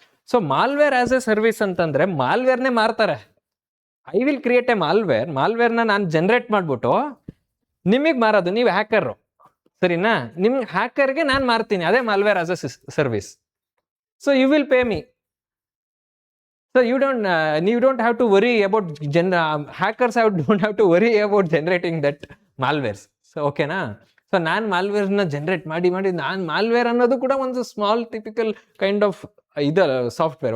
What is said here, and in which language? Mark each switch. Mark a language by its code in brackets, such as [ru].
[kn] So malware as A service ಅಂತಂದರೆ ಮಾಲ್ವೇರ್ನೇ ಮಾರ್ತಾರೆ. [en] I will create a [kn] ಮಾಲ್ವೇರ್ನ ನಾನು ಜನರೇಟ್ ಮಾಡಿಬಿಟ್ಟು ನಿಮಗೆ ಮಾರೋದು, ನೀವು ಹ್ಯಾಕರು, ಸರಿನಾ? ನಿಮ್ಗೆ ಹ್ಯಾಕರ್ಗೆ ನಾನು ಮಾರ್ತೀನಿ, ಅದೇ malware as A service. [en] So you will pay me. So you don't have to worry about hackers don't have to worry about generating that malwares. So ಓಕೆನಾ? [kn] ಸೊ ನಾನು ಮಾಲ್ವೇರ್ನ ಜನರೇಟ್ ಮಾಡಿ ನಾನು ಮಾಲ್ವೇರ್ ಅನ್ನೋದು ಕೂಡ ಒಂದು [en] small typical kind of [kn] ಇದು software.